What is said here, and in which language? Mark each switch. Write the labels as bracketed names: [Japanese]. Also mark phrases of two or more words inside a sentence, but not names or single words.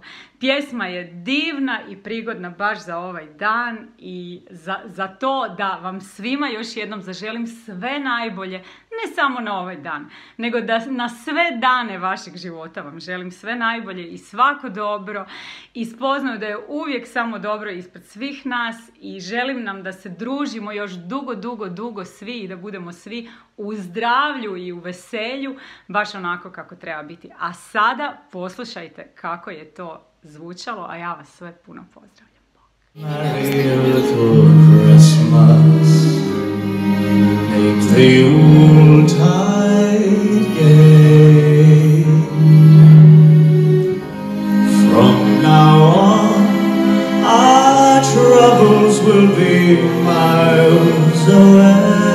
[Croatian] Pjesma je divna i prigodna baš za ovaj dan i za to da vam svima još jednom zaželim sve najbolje, ne samo na ovaj dan, nego da na sve dane vašeg života vam želim sve najbolje i svako dobro i spoznaju da je uvijek samo dobro ispred svih nas i želim nam da se družimo još dugo svi i da budemo svi u zdravlju i u veselju, baš onako kako treba biti. A sada poslušajte kako je to zvučalo, a ja vas sve puno pozdravljam. [English] Merry little Christmas, make the Yuletide gay. From now on, our troubles will be miles away.